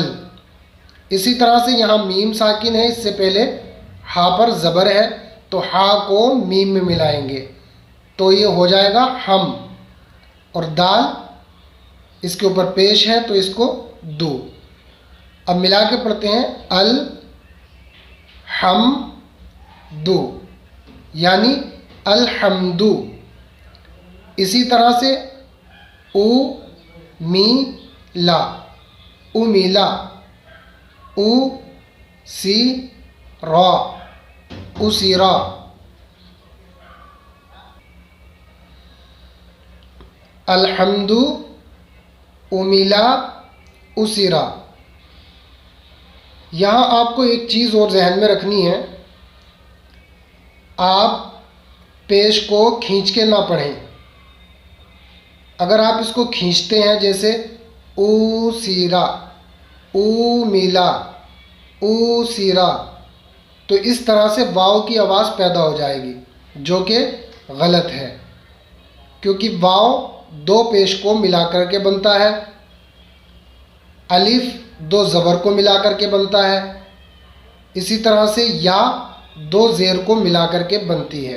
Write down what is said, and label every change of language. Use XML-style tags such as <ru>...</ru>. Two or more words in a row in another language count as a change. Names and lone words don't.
<ur>اسی طرح سے یہاں میم ساکن ہے، اس سے پہلے ہا پر زبر ہے، تو ہا کو میم میں ملائیں گے تو یہ ہو جائے گا ہم، اور دال اس کے اوپر پیش ہے تو اس کو دو۔ اب ملا کے پڑھتے ہیں، ال ہم دو، یعنی الحمدو۔ اسی طرح سے او می لا، امیلا، او سی را، اسیرا۔ الحمد امیلا اسیرا. یہاں آپ کو ایک چیز اور ذہن میں رکھنی ہے، آپ پیش کو کھینچ کے نہ پڑھیں. اگر آپ اس کو کھینچتے ہیں جیسے اسیرا، امیلا، اسیرا، تو اس طرح سے واؤ کی آواز پیدا ہو جائے گی، جو کہ غلط ہے، کیونکہ واؤ دو پیش کو ملا کر کے بنتا ہے، الف دو زبر کو ملا کر کے بنتا ہے، اسی طرح سے یا دو زیر کو ملا کر کے بنتی ہے.</ur>